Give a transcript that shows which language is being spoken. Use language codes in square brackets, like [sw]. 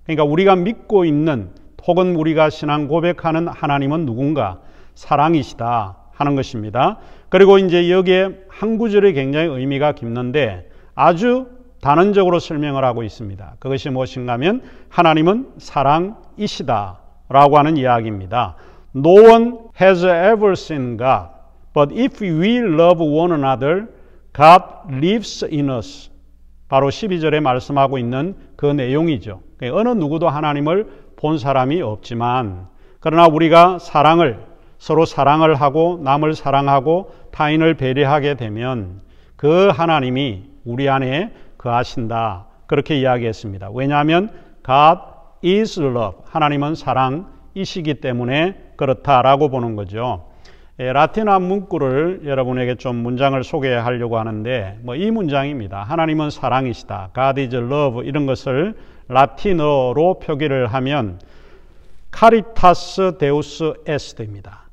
[ko] 그러니까 우리가 믿고 있는 혹은 우리가 신앙 고백하는 하나님은 누군가? 사랑이시다 하는 것입니다. 그리고 이제 여기에 한 구절이 굉장히 의미가 깊는데 아주 단언적으로 설명을 하고 있습니다. 그것이 무엇인가 하면 하나님은 사랑이시다 라고 하는 이야기입니다. [en] No one has ever seen God, but if we love one another, God lives in us. [ko] 바로 12절에 말씀하고 있는 그 내용이죠. 어느 누구도 하나님을 본 사람이 없지만 그러나 우리가 서로 사랑을 하고 남을 사랑하고 타인을 배려하게 되면 그 하나님이 우리 안에 거하신다. 그렇게 이야기했습니다. 왜냐하면 [en] God is love. [ko] 하나님은 사랑이시기 때문에 그렇다라고 보는 거죠. 라틴어 문구를 여러분에게 좀 문장을 소개하려고 하는데 이 문장입니다. 하나님은 사랑이시다. [en] God is love [ko] 이런 것을 라틴어로 표기를 하면 카리타스 데우스 에스트입니다.